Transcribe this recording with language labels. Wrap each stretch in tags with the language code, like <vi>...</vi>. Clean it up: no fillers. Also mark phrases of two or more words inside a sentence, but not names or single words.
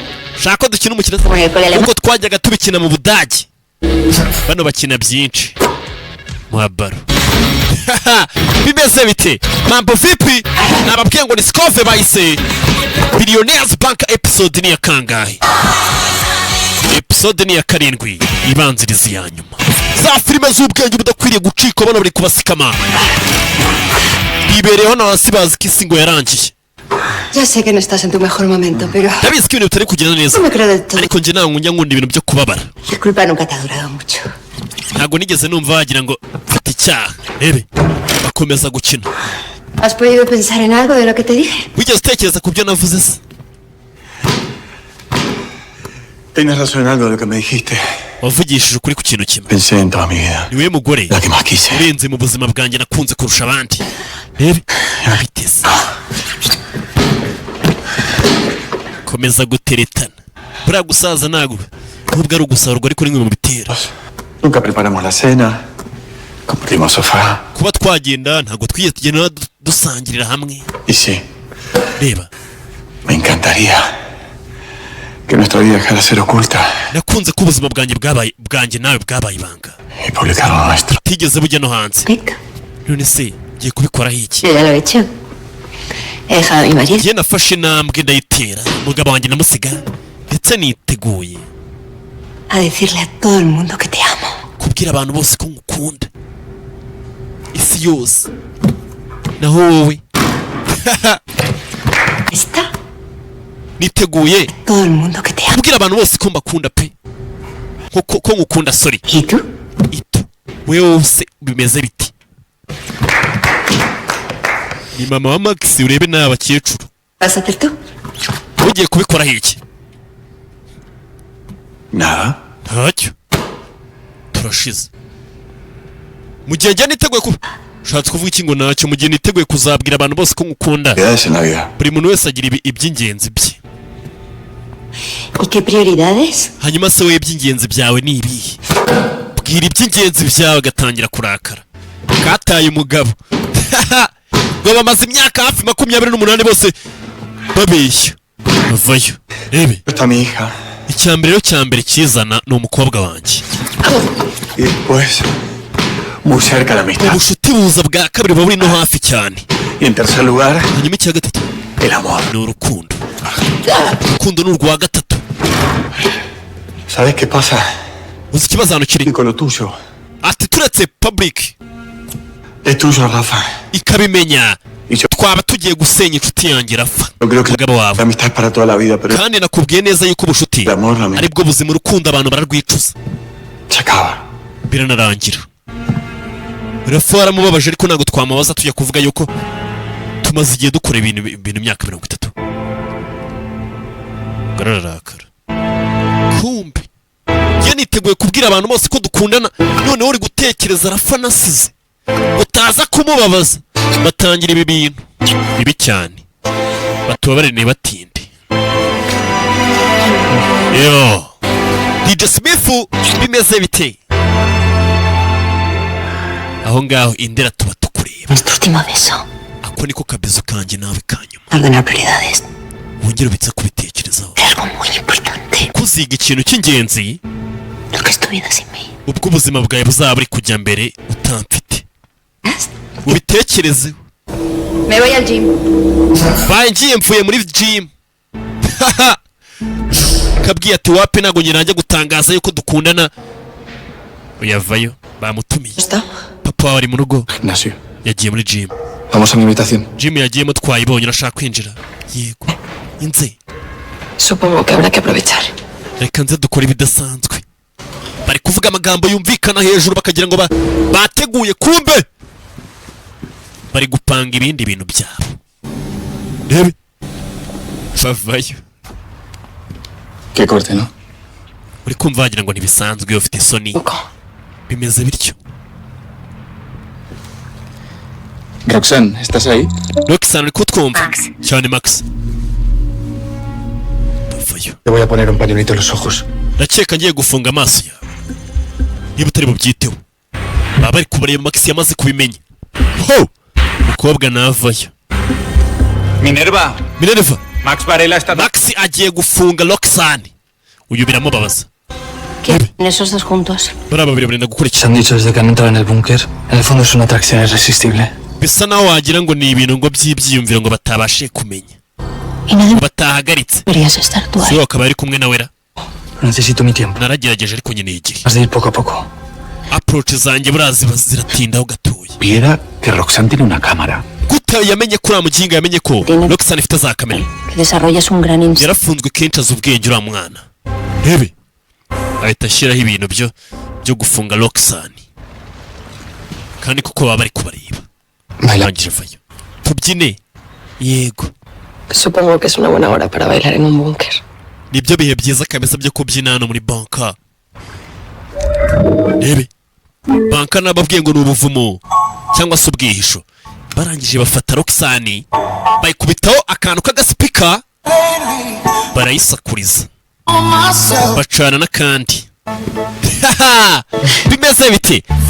<rw>shaka dukina umukino kuko twajyaga tubikina mu Budage bano bakina byinshi muhabaro bimeze bite</rw> <sw>mambo vipi</sw> <rw>nababwiye ngo ni SKOV bahise Billionaires Bank episode ni ya kangahe episode ni ya 7 ibanziriza ya nyuma za filime z'ubwenge budakwiriye gucika bano bari kubasikama bibereho na hasi bazi ko isi ngo yarangiye</rw> <es>Ya sé que no estás en tu mejor momento, pero</es> <rw>ndabizi ko ibintu bitari kugenda neza</rw> <es>no me creo del todo.</es> <rw>ariko njye ntabwo njya nkunda ibintu byo kubabara</rw> <es>La culpa nunca te ha durado mucho.</es> <rw>ntabwo nigeze numva wagira ngo mfite icyaha rebe bakomeza gukina</rw> <es>¿Has podido pensar en algo de lo que te dije?</es> <rw>wigeze utekereza ku byo navuze se</rw> <es>Tienes razón en algo de lo que me dijiste.</es> <rw>wavugishije ukuri ku kintu kimwe</rw> <es>Pensé en toda mi vida.</es> <rw>niwe mugore</rw> <es>La que más quise.</es> <rw>urenze mu buzima bwanjye nakunze kurusha abandi rebe biteze komeza guteretana buriya gusaza ntabwo nubwo ari ugusarurwa ariko rimwe mu bitero</rw> <es>Nunca preparamos la cena. compartimos sofá.</es> <rw>kuba twagenda ntabwo twigeze tugenda dusangirira hamwe.</rw> <es>Y sí,</es> <rw>reba</rw> <es>me encantaría que nuestra vida dejara de ser oculta</es> <rw>nakunze ko ubuzima bwanjye nawe bwabaye ibanga</rw> <es>y publicar lo nuestro.</es> <rw>tigeze bujya no hanze.</rw> <es>Perfecto.</es> <rw>none se ngiye kubikoraho iki?</rw> <es>Yo ya lo he hecho. He dejado a mi marido.</es> <rw>njye nafashe intambwe ndayitera umugabo wanjye namusiga ndetse niteguye</rw> <es>A decirle a todo el mundo que te amo.</es> <rw>kubwira abantu bose ko ngukunda isi yose naho wowe</rw> <es>¿Está?</es> <rw>niteguye</rw> <es>Todo el mundo que te amo.</es> <rw>kubwira abantu bose ko mbakunda pe ko ngukunda. Sorry</rw> <es>¿Y tú?</es> <rw>ito wewe wose bimeze biti? ni mama wa Max urebe n'abakecuru.</rw> <es>¿Vas a hacer tú?</es> <rw>ugiye kubikoraho iki?</rw> <es>Nada.</es> <rw>ntacyo turashize. mu gihe njya niteguye ushatse kuvuga iki ngo ntacyo? mu gihe niteguye kuzabwira abantu bose ko ngukunda.</rw> <es>Prioridades en la vida.</es> <rw>buri muntu wese agira iby'ingenzi bye.</rw> <es>¿Y qué prioridades?</es> <rw>hanyuma se wowe iby'ingenzi byawe ni ibihe? bwira iby'ingenzi byawe agatangira kurakara. kataye umugabo ngo bamaze imyaka hafi 28 bose babeshya bavayo. rebe</rw> <es>Está mi hija.</es> <rw>icyambere kizana ni umukobwa wanjye.</rw> <es>Y después, muy cerca la amistad.</es> <rw>ubushuti buza bwa kabiri buba buri no hafi cyane.</rw> <es>Y en tercer lugar,</es> <rw>hanyuma icya gatatu</rw> <es>el amor.</es> <rw>ni urukundo. urukundo ni urwa gatatu.</rw> <es>¿Sabes qué pasa?</es> <rw>uzi ikibazo hano kiri?</rw> <es>Y con lo tuyo.</es> <rw>ati turetse public</rw> <es>Es tuyo, Rafa.</es> <rw>ikabimenya</rw> <es>Y yo</es> <rw>twaba tugiye gusenya inshuti yanjye Rafa</rw> <es>creo que</es> <rw>umugabo</rw> <es>la</es> <rw>wawe.</rw> <es>amistad es para toda la vida, pero</es> <rw>kandi nakubwiye neza yuko ubushuti</rw> <es>el amor, la amistad,</es> <rw>aribwo buzima. urukundo abantu bararwicuza</rw> <es>se acaba.</es> <rw>biranarangira. Rafa waramubabaje ariko ntabwo twamubaza tujya kuvuga yuko tumaze igihe dukora ibintu imyaka 30. garararakara. kumbi njye niteguye kubwira abantu bose ko dukundana, noneho uri gutekereza Rafa nasize utaza kumubabaza. batangira ibi bintu bibi cyane, batubabare ntibatinde. yo DJ Smith bimeze bite aho ngaho? indera tuba tukureba.</rw> <es>Nuestro último beso.</es> <rw>ako niko kabezo kanjye nawe kanyuma.</rw> <es>Ordenar prioridades.</es> <rw>wongere ubitse kubitekerezaho.</rw> <es>Es algo muy importante.</es> <rw>kuziga ikintu cy'ingenzi</rw> <es>Lo que es tu vida sin mí.</es> <rw>ubwo ubuzima bwawe buzaba buri kujya mbere utamfite. ubitekerezeho.</rw> <es>Me voy al gym.</es> <rw>bangiye mvuye muri gym. kabwiye ati wape ntabwo njye najya gutangaza yuko dukundana. uyavayo bamutumiye.</rw> <es>¿Está?</es> <rw>papa wawe ari mu rugo</rw> <es>Gimnasio.</es> <rw>yagiye muri gym.</rw> <es>Vamos a mi habitación.</es> <rw>gym yagiyemo twayibonye. urashaka kwinjira? yego. inze</rw> <es>Supongo que habrá que aprovechar.</es> <rw>reka nze dukora ibidasanzwe. bari kuvuga amagambo yumvikana hejuru bakagira ngo bateguye, kumbe bari gupanga ibindi bintu byabo. rebe bavayo.</rw> <es>Qué corte, ¿no?</es> <rw>uri kumva wagira ngo ntibisanzwe iyo ufite isoni. bimeze bityo.</rw> <es>Roxanne, ¿estás ahí?</es> <rw>Roxanne uri kutwumva? Max. cyane Max. bavayo.</rw> <es>Te voy a poner un pañuelito en los ojos.</es> <rw>ndakeka ngiye gufunga amaso yawe niba utari bubyiteho. baba bari kubareba Max yamaze kubimenya. ho umukobwa navayo.</rw> <es>Minerva, Max Varela está...</es> <rw>Max agiye gufunga Roxanne. uyu biramubabaza.</rw> <es>¿Qué hacen esos dos juntos?</es> <rw>bariya babiri barenda</rw> <es>Se</es> <rw>gukurikira.</rw> <es>han dicho desde que han entrado en el búnker. En el fondo es una atracción irresistible.</es> <rw>bisa naho wagira ngo ni ibintu ngo by'ibyiyumviro ngo batabashe kumenya.</rw> <es>Y no</es> <rw>batahagaritse.</rw> <es>deberías estar tú si ahí.</es> <rw>wowe akaba ari kumwe nawe ra.</rw> <es>Necesito mi tiempo.</es> <rw>naragerageje ariko nyine igihe.</rw> <es>Has de ir poco a poco.</es> <rw>approach zanjye burazi ziratindaho gatoya.</rw> <es>Viera que Roxanne tiene una cámara.</es> <rw>gute yamenye ko uriya muginga yamenye ko Roxanne ifite za kamera.</rw> <es>Que desarrollas un gran instinto.</es> <rw>yarafunzwe kenshi azi ubwenge uriya mwana. rebe ahita ashyiraho ibintu byo gufunga Roxanne. kandi kuko baba bari kubareba. barangije vayo. tubyine. yego.</rw> <es>Supongo que es una buena hora para bailar en un búnker.</es> <rw>nibyo bihe byiza kabisa byo kubyina hano muri banka. rebe banka nababwiye ngo ni ubuvumo cyangwa se ubwihisho. barangije bafata Roxanne bayikubitaho akantu k'agasipika barayisakuriza bacana n'akandi bimeze bite?</rw>